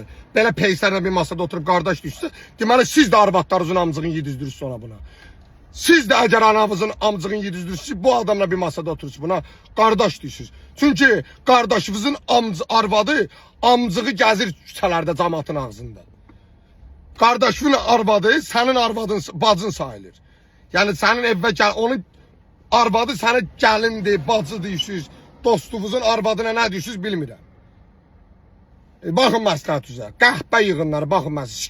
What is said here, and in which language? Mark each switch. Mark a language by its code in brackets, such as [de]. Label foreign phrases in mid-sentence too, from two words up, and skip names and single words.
[az] Belə peysərlə bir masada oturup qardaş düşsə, deməli siz də arvadlarınızın amcığını yedizdirirsiniz sonra buna. Siz də əgər anavızın amcığını yedizdirirsiniz, bu adamla bir masada oturursunuz buna qardaş düşürsünüz. Çünki qardaşınızın arvadı amcığı gəzir küçələrdə cəmaatın ağzında. [tr] Kardeşin arvadı senin arvadın, bacın sayılır. Yani senin evve gel, onun arvadı sana gelindi, bacı diyorsunuz. Dostunuzun arvadına ne diyorsunuz bilmirəm. [az] Bakın məsləhət üzə. Qəhbə yığınları, bakın məsləhət.